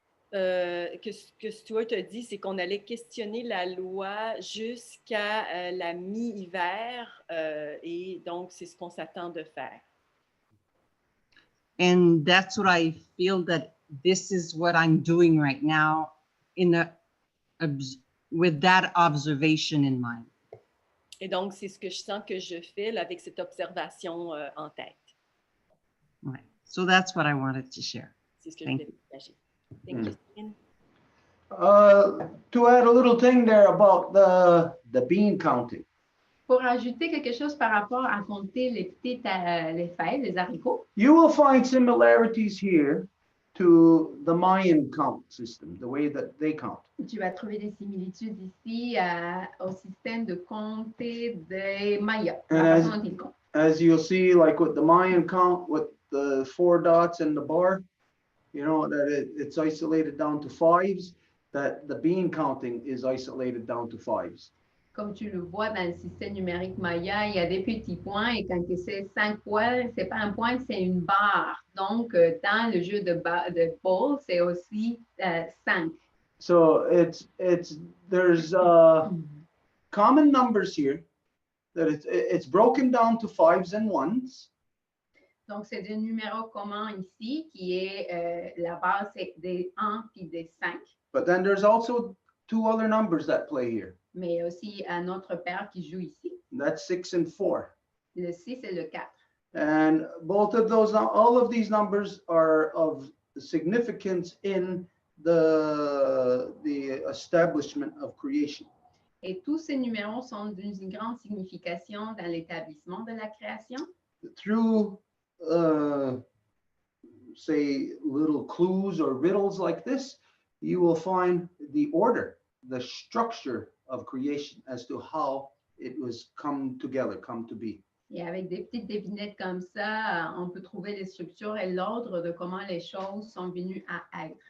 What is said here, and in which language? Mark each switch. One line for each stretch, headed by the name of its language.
French: Que Stuart a dit, c'est qu'on allait questionner la loi jusqu'à la mi-hiver, et donc c'est ce qu'on s'attend de faire.
English: And that's what I feel that this is what I'm doing right now with that observation in mind.
French: Et donc c'est ce que je sens que je fais là, avec cette observation en tête.
English: Right. So that's what I wanted to share.
French: C'est ce que je voulais partager.
English: Thank you, Céline. To add a little thing there about the bean counting.
French: Pour ajouter quelque chose par rapport à compter les fèves, les haricots.
English: You will find similarities here to the Mayan count system, the way that they count.
French: Tu vas trouver des similitudes ici au système de compter des Mayas.
English: As you'll see, like with the Mayan count, with the 4 dots and the bar, you know, that it's isolated down to 5s, that the bean counting is isolated down to 5s.
French: Comme tu le vois dans le système numérique Maya, il y a des petits points et quand c'est 5 points, c'est pas un point, c'est une barre. Donc, dans le jeu de ball, c'est aussi 5.
English: So there's common numbers here that it's broken down to 5s and 1s.
French: Donc, c'est des numéros communs ici qui est la base c'est des 1 puis des 5.
English: But then there's also 2 other numbers that play here.
French: Mais il y a aussi un autre paire qui joue ici.
English: That's 6 and 4.
French: Le 6 et le 4.
English: And both of those, all of these numbers are of significance in the establishment of creation.
French: Et tous ces numéros sont d'une grande signification dans l'établissement de la création.
English: Through, say, little clues or riddles like this, you will find the order, the structure of creation as to how it was come together, come to be.
French: Et avec des petites devinettes comme ça, on peut trouver les structures et l'ordre de comment les choses sont venues à être.